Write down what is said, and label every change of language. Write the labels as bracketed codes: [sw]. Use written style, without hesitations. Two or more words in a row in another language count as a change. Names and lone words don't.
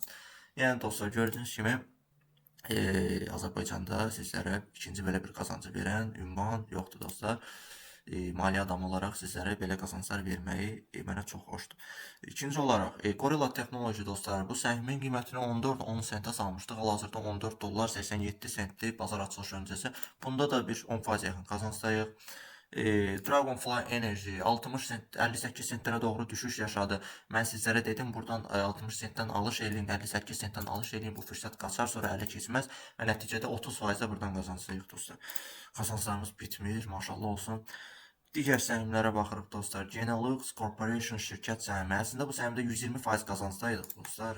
[az] Yəni dostlar, gördüyünüz kimi Azərbaycanda sizlərə ikinci belə bir qazancı verən ünvan yoxdur dostlar. Maliyyə adamı olaraq sizlərə belə qazanclar verməyi mənə çox xoşdur. İkinci olaraq, Gorilla Technology dostlar, bu səhmin qiymətini 14-10 sentə salmışdıq. Hal-hazırda 14 dollar 87 sentdir bazar açılış öncəsi. Bunda da bir 10% yaxın qazancdayıq. Dragonfly Energy 60 sent, 58 sentlərə doğru düşüş yaşadı. Mən sizlərə dedim, buradan 60 sentdən alış eləyin, 58 sentdən alış eləyin, bu fürsət qaçar, sonra ələ keçməz və nəticədə 30%-də buradan qazancdayıq dostlar. Qazanclarımız bitmir, maşallah olsun. Digər səhmlərə baxırıq dostlar. Genelux Corporation şirkət səhmi. Əslində bu səhmdə 120% qazancdaydıq dostlar.